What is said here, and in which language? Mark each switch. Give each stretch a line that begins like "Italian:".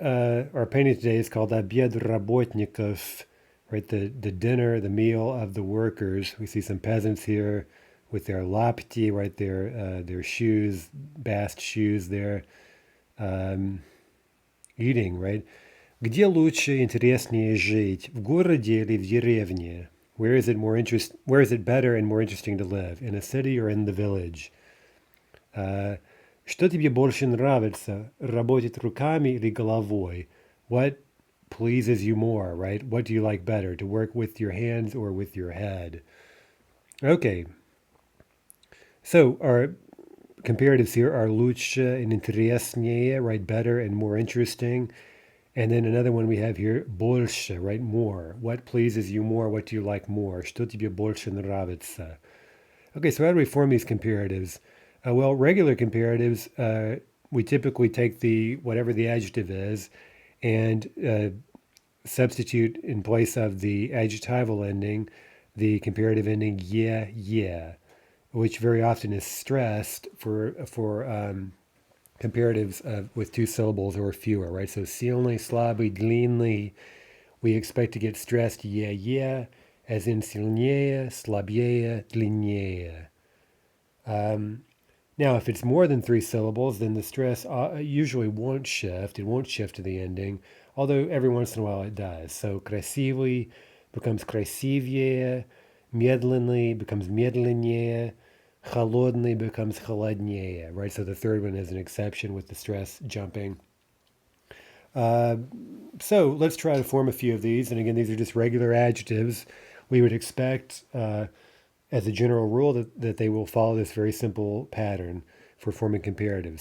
English: Our painting today is called
Russian: Обед работников,
English: right? The dinner, the meal of the workers. We see some peasants here with their lapti, right? Their shoes, bast shoes there, um, eating, right?
Russian: Где лучше, интереснее жить? В городе или в деревне?
English: Where is it better and more interesting to live? In a city or in the village?
Russian: Что тебе больше нравится? Работать руками или головой?
English: What pleases you more, right? What do you like better? To work with your hands or with your head? Okay, so our comparatives here are лучше and интереснее, right? Better and more interesting. And then another one we have here, больше, right? More. What pleases you more? What do you like more?
Russian: Что тебе больше нравится?
English: Okay, so how do we form these comparatives? Well, regular comparatives, we typically take the whatever the adjective is and substitute in place of the adjectival ending the comparative ending yeah, yeah, which very often is stressed for comparatives with two syllables or fewer, right? So silny, slabby, длинный, we expect to get stressed yeah, yeah, as in сильнее, слабее, длиннее. Now, if it's more than three syllables, then the stress usually won't shift. It won't shift to the ending, although every once in a while it does. So красивый becomes красивее, медленный becomes медленнее, холодный becomes холоднее, right? So the third one is an exception with the stress jumping. So let's try to form a few of these. And again, these are just regular adjectives. We would expect as a general rule that they will follow this very simple pattern for forming comparatives.